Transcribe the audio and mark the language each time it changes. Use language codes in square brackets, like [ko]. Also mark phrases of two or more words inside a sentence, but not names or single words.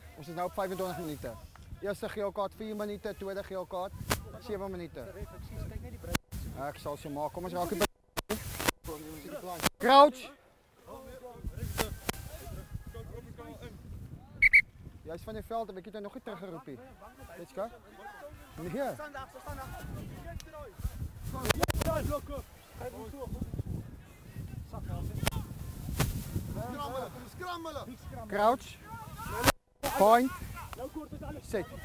[af] Ons is nou op 25 minuten. Eerste geel kaart 4 minuten, tweede geel kaart 7 minuten. Ek sal so maak. Kom ons raak die crouch. Jy is van die veld, ek het jou nog nie teruggeroep hier. [en] Let's go. Nee. Crouch. [af] Point. Sit.